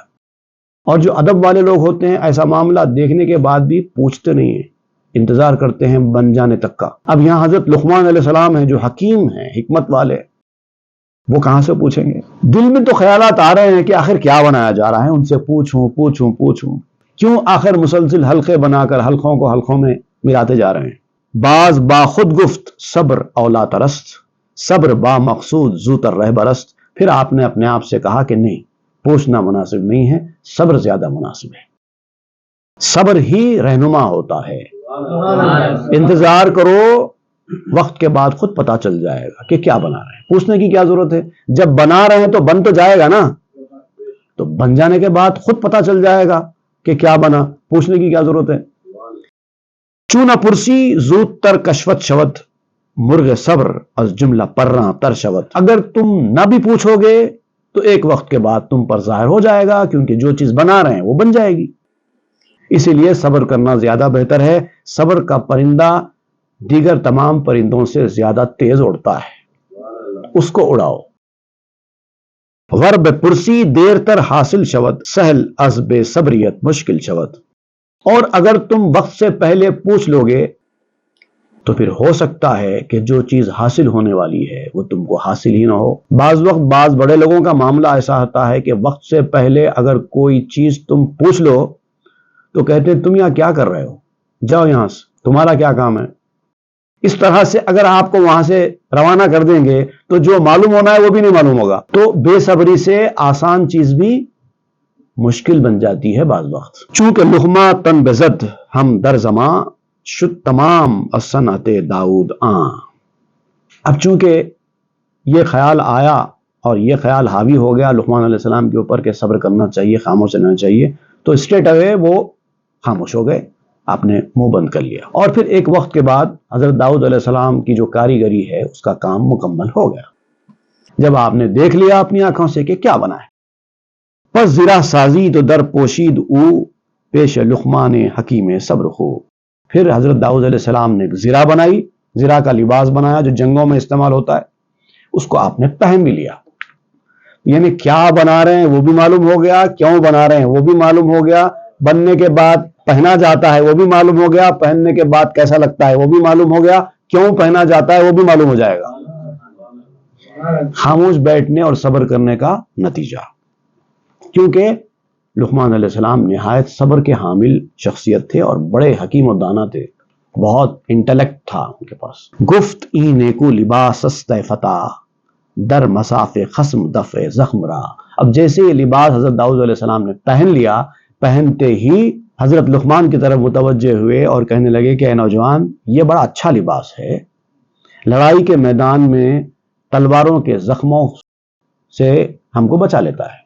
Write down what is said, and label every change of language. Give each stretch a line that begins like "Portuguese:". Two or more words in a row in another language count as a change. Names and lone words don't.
Urdu: اور جو ادب والے لوگ ہوتے ہیں ایسا معاملہ دیکھنے کے بعد بھی پوچھتے نہیں ہیں، انتظار کرتے ہیں بن جانے تک کا. اب یہاں حضرت لقمان علیہ السلام ہیں جو حکیم ہیں، حکمت والے، وہ کہاں سے پوچھیں گے؟ دل میں تو خیالات آ رہے ہیں کہ آخر کیا بنایا جا رہا ہے، ان سے پوچھوں کیوں آخر مسلسل حلقے بنا کر حلقوں کو حلقوں میں ملاتے جا رہے ہیں.
Persian: باز با خود گفت صبر اولا ترست، صبر با مقصود زوتر رہبرست.
Urdu: پھر آپ نے اپنے آپ سے کہا کہ نہیں، پوچھنا مناسب نہیں ہے، صبر زیادہ مناسب ہے. صبر ہی رہنما ہوتا ہے. انتظار کرو، وقت کے بعد خود پتا چل جائے گا کہ کیا بنا رہے ہیں. پوچھنے کی کیا ضرورت ہے؟ جب بنا رہے ہیں تو بن تو جائے گا نا، تو بن جانے کے بعد خود پتا چل جائے گا کہ کیا بنا. پوچھنے کی کیا ضرورت ہے؟
Persian: چون پرسی زود تر کشوت شود مرغ صبر از جملہ پرراں تر شود.
Urdu: اگر تم نہ بھی پوچھو گے تو ایک وقت کے بعد تم پر ظاہر ہو جائے گا، کیونکہ جو چیز بنا رہے ہیں وہ بن جائے گی. اسی لیے صبر کرنا زیادہ بہتر ہے. صبر کا پرندہ دیگر تمام پرندوں سے زیادہ تیز اڑتا ہے، اس کو اڑاؤ.
Persian: ور بے پرسی دیر تر حاصل شود سہل از بے صبریت مشکل شود.
Urdu: اور اگر تم وقت سے پہلے پوچھ لو گے تو پھر ہو سکتا ہے کہ جو چیز حاصل ہونے والی ہے وہ تم کو حاصل ہی نہ ہو. بعض وقت بعض بڑے لوگوں کا معاملہ ایسا ہوتا ہے کہ وقت سے پہلے اگر کوئی چیز تم پوچھ لو تو کہتے ہیں تم یہاں کیا کر رہے ہو، جاؤ یہاں سے، تمہارا کیا کام ہے. اس طرح سے اگر آپ کو وہاں سے روانہ کر دیں گے تو جو معلوم ہونا ہے وہ بھی نہیں معلوم ہوگا. تو بے صبری سے آسان چیز بھی مشکل بن جاتی ہے بعض وقت.
Persian: چونکہ لقمہ تن بزد ہم در زماں شد تمام الصنعت داؤد آں.
Urdu: اب چونکہ یہ خیال آیا اور یہ خیال حاوی ہو گیا لقمان علیہ السلام کے اوپر کہ صبر کرنا چاہیے، خاموش رہنا چاہیے، تو
English: straight away
Urdu: وہ خاموش ہو گئے، آپ نے منہ بند کر لیا. اور پھر ایک وقت کے بعد حضرت داؤد علیہ السلام کی جو کاریگری ہے اس کا کام مکمل ہو گیا. جب آپ نے دیکھ لیا اپنی آنکھوں سے کہ کیا بنا ہے،
Persian: پس زرا سازی تو در پوشید او پیش لقمان حکیم صبر خو.
Urdu: پھر حضرت داؤد علیہ السلام نے زرا بنائی، زرا کا لباس بنایا جو جنگوں میں استعمال ہوتا ہے، اس کو آپ نے پہن بھی لیا. یعنی کیا بنا رہے ہیں وہ بھی معلوم ہو گیا، کیوں بنا رہے ہیں وہ بھی معلوم ہو گیا، بننے کے بعد پہنا جاتا ہے وہ بھی معلوم ہو گیا، پہننے کے بعد کیسا لگتا ہے وہ بھی معلوم ہو گیا، کیوں پہنا جاتا ہے وہ بھی معلوم ہو جائے گا. خاموش بیٹھنے اور صبر کرنے کا نتیجہ. کیونکہ لقمان علیہ السلام نہایت صبر کے حامل شخصیت تھے اور بڑے حکیم و دانا تھے، بہت انٹلیکٹ تھا ان کے پاس.
Persian: گفت ای نیکو لباس است فتح در مساف خصم دفع زخم را.
Urdu: اب جیسے یہ لباس حضرت داؤد علیہ السلام نے پہن لیا، پہنتے ہی حضرت لقمان کی طرف متوجہ ہوئے اور کہنے لگے کہ اے نوجوان، یہ بڑا اچھا لباس ہے، لڑائی کے میدان میں تلواروں کے زخموں سے ہم کو بچا لیتا ہے.